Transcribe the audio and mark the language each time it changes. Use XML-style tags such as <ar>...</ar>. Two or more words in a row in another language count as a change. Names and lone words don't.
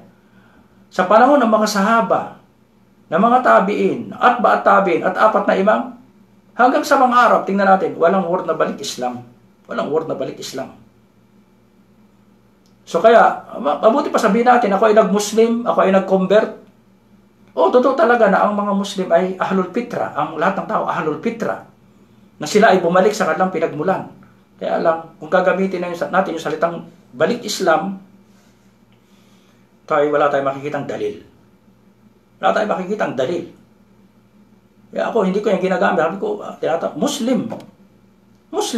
<tl>Sa panahon ng mga sahaba, ng mga tabiin, at 4 na imam, hanggang sa mga Arab, tingnan natin, walang word na balik Islam. Walang word na balik Islam. So kaya, mabuti pa sabihin natin, ako ay nag-Muslim, ako ay nag-convert. Totoo talaga na ang mga Muslim ay</tl> <ar>أهل الفطرة,</ar> <tl>ang lahat ng tao</tl> <ar>أهل الفطرة,</ar> <tl>na sila ay bumalik sa kanilang pinagmulan. Kaya lang, kung gagamitin natin yung salitang balik Islam, tayo wala tayong makikitang dalil. Wala tayong makikitang dalil. Kaya ako, hindi ko yung ginagamit. Sabi ko, Muslim. Muslim.</tl>